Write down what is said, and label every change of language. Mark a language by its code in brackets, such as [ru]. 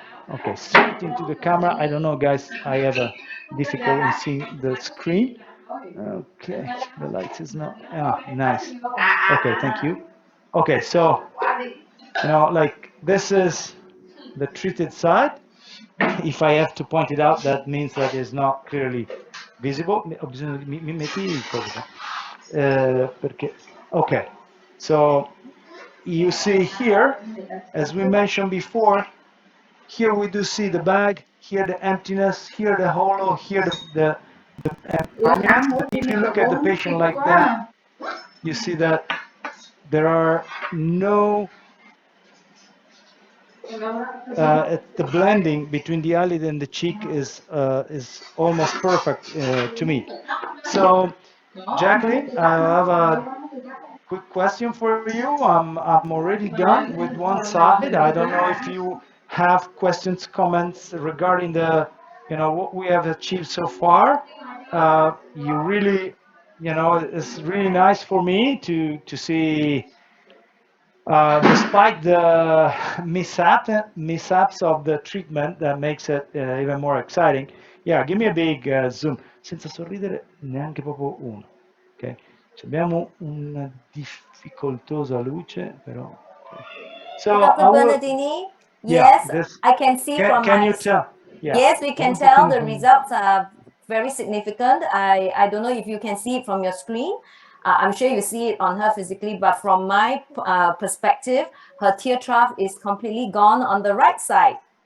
[en] Okay, straight into the camera. I don't know, guys, I have a difficulty in seeing the screen. Okay, the light is not, nice. Okay, thank you. Okay, so, like this is the treated side. If I have to point it out, that means that it's not clearly visible. [it] Ho bisogno di, mi metti il coso. Perché, [en] okay, so you see here, as we mentioned before, here we do see the bag, here the emptiness, here the hollow, here the if you look at the patient like that, you see that there are no the blending between the eyelid and the cheek is almost perfect to me. So, Jacqueline, I have a quick question for you. I'm already done with one side. I don't know if you have questions, comments regarding the, what we have achieved so far. You really, it's really nice for me to see. Despite the mishaps of the treatment that makes it even more exciting. Yeah, give me a big zoom. [it] Senza sorridere neanche proprio uno. Ok? Abbiamo una difficoltosa luce, però. [en] Okay. So Dr. Bernardini, yes, I can see from can my. you tell? Yeah. Yes, we can tell the results are very significant. I don't know if you can see it from your screen. I'm sure you see it on her physically, but from my perspective, her tear trough is completely gone on the right side.